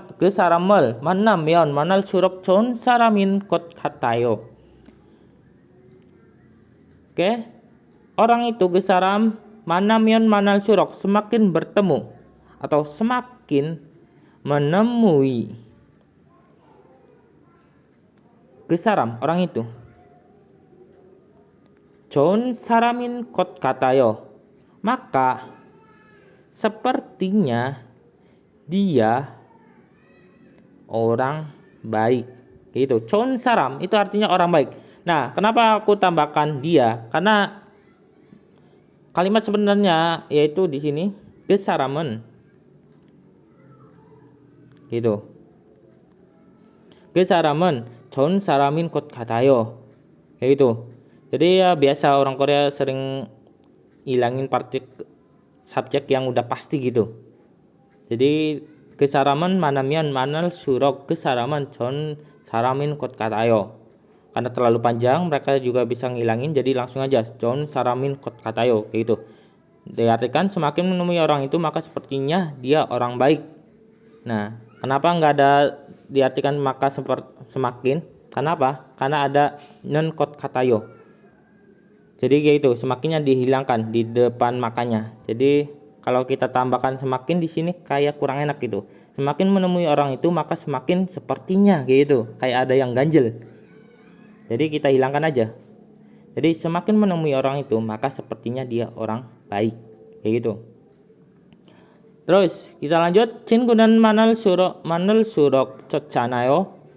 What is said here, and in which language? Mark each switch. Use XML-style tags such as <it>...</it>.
<ko>사람을 만나면 만날수록 좋은 사람인 것 같아요. Oke.</ko> <id>Orang itu saram</id> <ko>만나면 만날수록</ko> <id>semakin bertemu atau semakin menemui.</id> <ko>사람</ko> <id>orang itu.</id> <ko>좋은 사람인 것 같아요.</ko> <id>Maka sepertinya dia orang baik. Gitu.</id> <ko>좋은 사람</ko> <id>itu artinya orang baik. Nah, kenapa aku tambahkan dia? Karena kalimat sebenarnya yaitu di sini</id> <ko>사람은</ko> <id>gitu.</id> <ko>사람은 좋은 사람인 것 같아요.</ko> <id>Kayak gitu. Jadi ya biasa orang Korea sering hilangin subjek yang udah pasti gitu.</id> <ko>Jadi 그 사람은 만나면 만날수록 그 사람은 전 사람인 것 같아요.</ko> <id>Karena terlalu panjang mereka juga bisa ngilangin, jadi langsung aja</id> <ko>전 사람인 것 같아요</ko> <id>kayak gitu. Diartikan semakin menemui orang itu maka sepertinya dia orang baik. Nah, kenapa nggak ada diartikan maka semakin? Kenapa? Karena ada non kot katayo. Jadi kayak itu, semakinnya dihilangkan di depan makanya. Jadi kalau kita tambahkan semakin di sini kayak kurang enak gitu. Semakin menemui orang itu maka semakin sepertinya gitu, kayak ada yang ganjel. Jadi kita hilangkan aja. Jadi semakin menemui orang itu maka sepertinya dia orang baik kayak gitu. Terus kita lanjut.</id> <ko>친구는 많을수록 좋잖아요.</ko>